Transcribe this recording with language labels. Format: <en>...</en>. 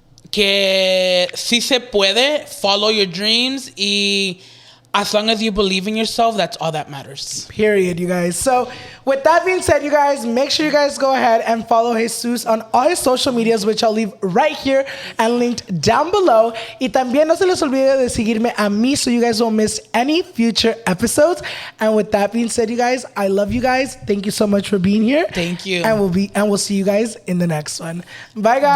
<es>Que sí se puede,</es> <en>follow your dreams, y as long as you believe in yourself, that's all that matters. Period, you guys. So with that being said, you guys, make sure you guys go ahead and follow Jesus on all his social medias, which I'll leave right here and linked down below.</en> <es>Y también no se les olvide de seguirme a mí</es> <en>so you guys don't miss any future episodes. And with that being said, you guys, I love you guys. Thank you so much for being here. Thank you. And we'll see you guys in the next one. Bye, guys.</en>